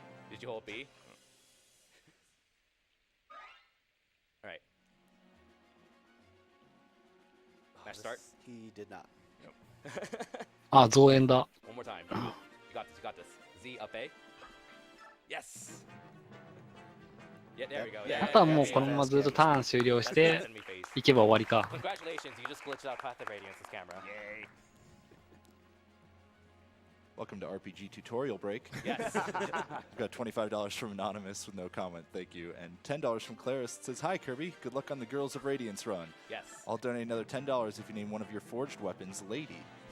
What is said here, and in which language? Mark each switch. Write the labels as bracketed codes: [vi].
[en] Did you hold B? Alright. Nice start. He did not. [ja] あ、増援だ。 [en] One more time. You got this, you got this. Z up A. Yes! Yeah, there we go. [ja] あとはもうこのままずっとターン終了して行けば終わりか。 [en] Congratulations, you just glitched out Path of Radiance's camera. Yay. Welcome to RPG Tutorial Break. Yes. We've got $25 from Anonymous with no comment, thank you. And $10 from Claris. It says, hi, Kirby. Good luck on the Girls of Radiance run. Yes. I'll donate another $10 if you name one of your forged weapons Lady.